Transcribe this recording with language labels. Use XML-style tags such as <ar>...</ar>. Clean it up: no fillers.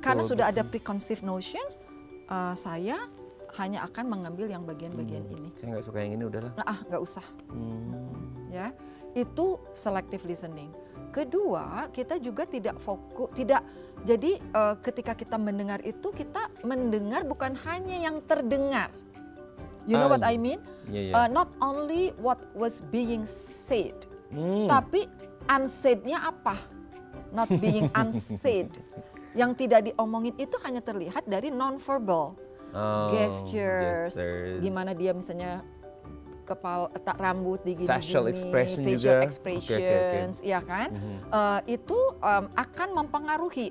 <id>Karena sudah ada preconceived notions, saya hanya akan mengambil yang bagian-bagian ini. Saya nggak suka yang ini, udahlah. Nggak usah. Ya, itu selective listening. Kedua, kita juga tidak fokus, jadi ketika kita mendengar itu, kita mendengar bukan hanya yang terdengar.</id> <en>You know what I mean? Not only what was being said,</en> <id>tapi unsaid-nya apa?</id> <en>Not being unsaid.</en> <id>Yang tidak diomongin itu hanya terlihat dari non-verbal. Gestures, gimana dia misalnya kepala, rambut digini-gini,</id> <en>facial expression facial</en> <id>juga. expressions, ya kan? Itu akan mempengaruhi.</id>